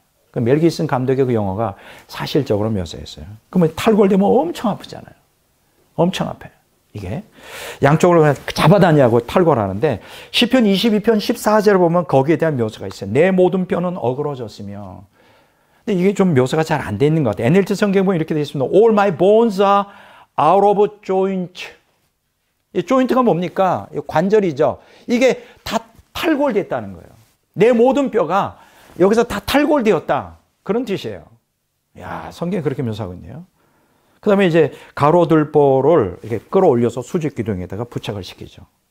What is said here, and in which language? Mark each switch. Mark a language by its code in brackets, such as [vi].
[ko] 그 멜 깁슨 감독의 그 영화가 사실적으로 묘사했어요. 그러면 탈골되면 엄청 아프잖아요. 엄청 아파요. 이게 양쪽으로 그냥 잡아다니고 탈골하는데 시편 22편 14절을 보면 거기에 대한 묘사가 있어요. 내 모든 뼈는 어그러졌으며. 근데 이게 좀 묘사가 잘 안 돼 있는 것 같아요. NLT 성경에 보면 이렇게 되어 있습니다. [en] All my bones are out of joint. [ko] 이 조인트가 뭡니까? 관절이죠. 이게 다 탈골됐다는 거예요. 내 모든 뼈가 여기서 다 탈골되었다. 그런 뜻이에요. 야, 성경이 그렇게 묘사하고 있네요. 그 다음에 이제 가로들보를 이렇게 끌어올려서 수직 기둥에다가 부착을 시키죠.